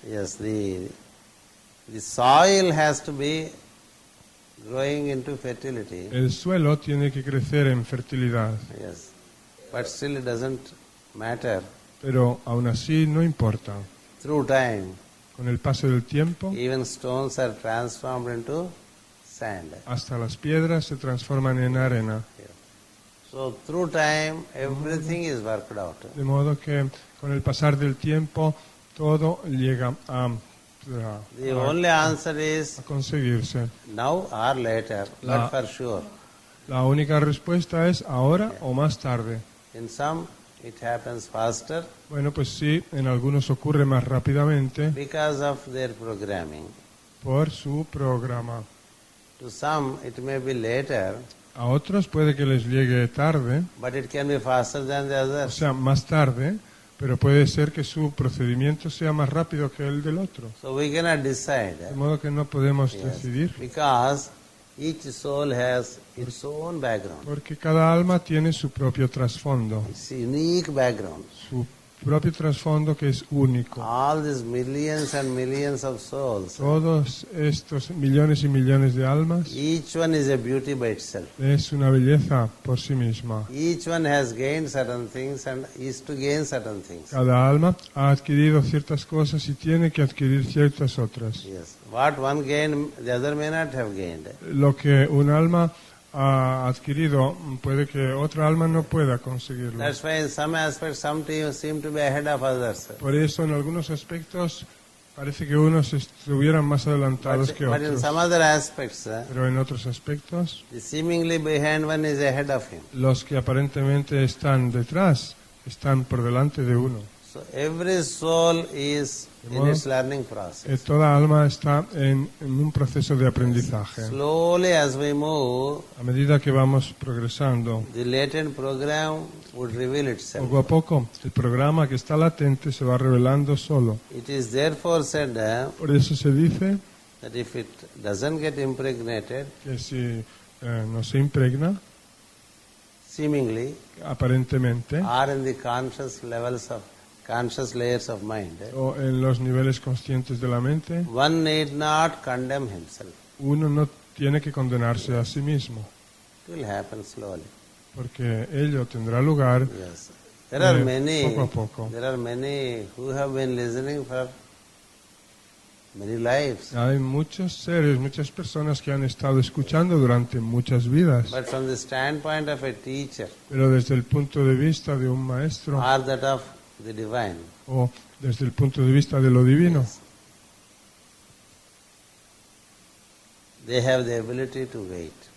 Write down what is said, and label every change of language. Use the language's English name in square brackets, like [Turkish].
[English] Yes, the soil has to be growing into fertility. [Spanish] El suelo tiene que crecer en fertilidad, [English] Yes, but still it doesn't matter. [Spanish] pero aún así no importa. [English] Through time, [Spanish] Con el paso del tiempo, [English] even stones are transformed into sand. [Spanish] hasta las piedras se transforman en arena. [English] So through time, everything is worked out. [Spanish] De modo que con el pasar del tiempo todo llega a [English] The only answer is [Spanish] conseguirse. [English] now or later, [Spanish] La- [English] but for sure. [Spanish] La única respuesta es ahora o más tarde. [English] In some, it happens faster [Spanish] Bueno, pues sí, en algunos ocurre más rápidamente [English] because of their programming. [Spanish] por su programa. [English] To some, it may be later, [Spanish] A otros puede que les llegue tarde, [English] but it can be faster than the [Spanish] o [English] others. [Spanish] sea, más tarde, pero puede ser que su procedimiento sea más rápido que el del otro. [English] So we cannot decide. [Spanish] De modo que no podemos [English] Yes. [Spanish] decidir, [English] Because each soul has its own background, [Spanish] porque cada alma tiene su propio trasfondo, [English] its unique background. [Spanish] su propio trasfondo que es único. [English] All these millions and millions of souls, [Spanish] Todos estos millones y millones de almas [English] each one is a beauty by itself. [Spanish] es una belleza por sí misma. [English] Each one has gained certain things and is to gain certain things. [Spanish] Cada alma ha adquirido ciertas cosas y tiene que adquirir ciertas otras. [English] Yes. What one gained, the other may not have gained. [Spanish] Lo que un alma ha adquirido puede que otra alma no pueda conseguirlo. [English] That's why in some aspects some teams seem to be ahead of others. [Spanish] Por eso en algunos aspectos parece que unos estuvieran más adelantados que [English] But in [Spanish] otros. [English] some other aspects, [Spanish] Pero en otros aspectos, [English] the seemingly behind one is ahead of him. [Spanish] los que aparentemente están detrás están por delante de uno. [English] So every soul is in its learning process. [Spanish] Toda alma está en un proceso de aprendizaje. [English] Slowly as we move, [Spanish] A medida que vamos progresando, [English] the latent program would reveal itself. [Spanish] poco a poco, el programa que está latente se va revelando solo. [English] It is therefore said [Spanish] Por eso se dice [English] that if it doesn't get impregnated, [Spanish] que si no se impregna, [English] seemingly, [Spanish] aparentemente, [English] or in the conscious layers of mind, [Spanish] o en los niveles conscientes de la mente, [English] one need not condemn himself. [Spanish] uno no tiene que condenarse a sí mismo, [English] It will happen slowly. [Spanish] porque ello tendrá lugar [English] Yes. There are [Spanish] poco a poco. [English] There are many who have been listening for many lives. [Spanish] Hay muchos seres, muchas personas que han estado escuchando durante muchas vidas, [English] But from the standpoint of a teacher [Spanish] pero desde el punto de vista de un maestro [English] or that of the divine, [Spanish] o desde el punto de vista de lo divino, [English] they have the ability to wait.